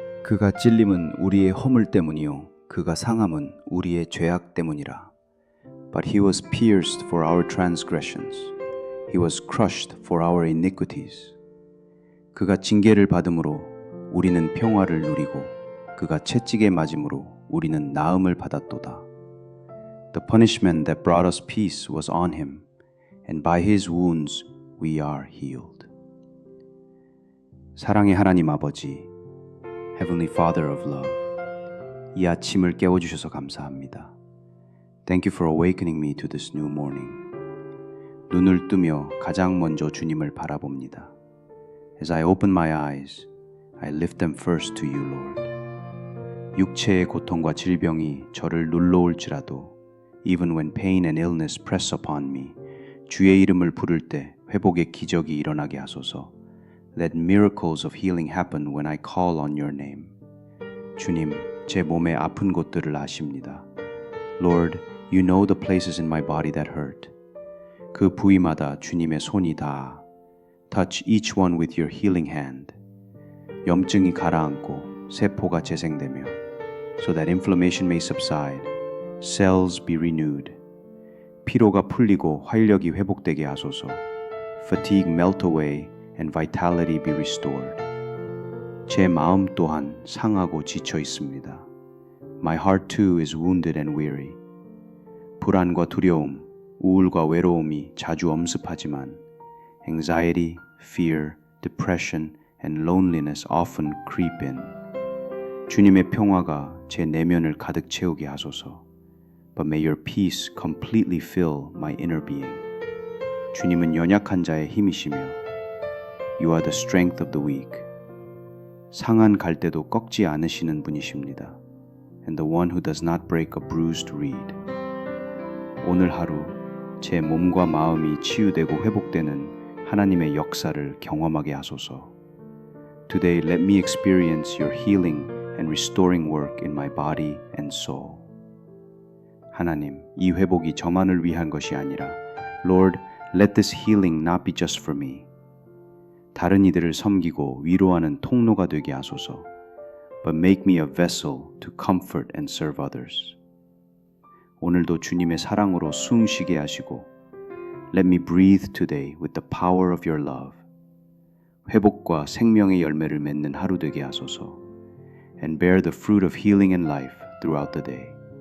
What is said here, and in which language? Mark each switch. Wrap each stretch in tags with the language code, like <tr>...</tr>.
<ko>그가 찔림은 우리의 허물 때문이요 그가 상함은 우리의 죄악 때문이라.</ko> <en>But he was pierced for our transgressions. He was crushed for our iniquities.</en> <ko>그가 징계를 받음으로 우리는 평화를 누리고 그가 채찍에 맞음으로 우리는 나음을 받았도다.</ko> <en>The punishment that brought us peace was on him, and by his wounds we are healed.</en> <ko>사랑의 하나님 아버지,</ko> <en>Heavenly Father of Love,</en> <ko>이 아침을 깨워주셔서 감사합니다.</ko> <en>Thank you for awakening me to this new morning.</en> <ko>눈을 뜨며 가장 먼저 주님을 바라봅니다.</ko> <en>As I open my eyes, I lift them first to you, Lord.</en> <ko>육체의 고통과 질병이 저를 눌러올지라도</ko> <en>even when pain and illness press upon me,</en> <ko>주의 이름을 부를 때 회복의 기적이 일어나게 하소서.</ko> <en>Let miracles of healing happen when I call on your name.</en> <ko>주님, 제 몸의 아픈 곳들을 아십니다.</ko> <en>Lord, you know the places in my body that hurt.</en> <ko>그 부위마다 주님의 손이 닿아.</ko> <en>Touch each one with your healing hand.</en> <ko>염증이 가라앉고 세포가 재생되며</ko> <en>so that inflammation may subside, cells be renewed.</en> <ko>피로가 풀리고 활력이 회복되게 하소서.</ko> <en>Fatigue melt away and vitality be restored.</en> <ko>제 마음 또한 상하고 지쳐 있습니다.</ko> <en>My heart too is wounded and weary.</en> <ko>불안과 두려움, 우울과 외로움이 자주 엄습하지만</ko> <en>anxiety, fear, depression, and loneliness often creep in.</en> <ko>주님의 평화가 제 내면을 가득 채우게 하소서.</ko> <en>But may your peace completely fill my inner being.</en> <ko>주님은 연약한 자의 힘이시며</ko> <en>You are the strength of the weak.</en> <ko>상한 갈대도 꺾지 않으시는 분이십니다.</ko> <en>And the one who does not break a bruised reed.</en> <ko>오늘 하루 제 몸과 마음이 치유되고 회복되는 하나님의 역사를 경험하게 하소서.</ko> <en>Today let me experience your healing and restoring work in my body and soul.</en> <ko>하나님, 이 회복이 저만을 위한 것이 아니라</ko> <en>Lord, let this healing not be just for me.</en> <ko>다른 이들을 섬기고 위로하는 통로가 되게 하소서.</ko> <en>But make me a vessel to comfort and serve others.</en> <ko>오늘도 주님의 사랑으로 숨 쉬게 하시고</ko> <en>Let me breathe today with the power of your love.</en> <ko>회복과 생명의 열매를 맺는 하루 되게 하소서.</ko> <en>And bear the fruit of healing and life throughout the day.</en>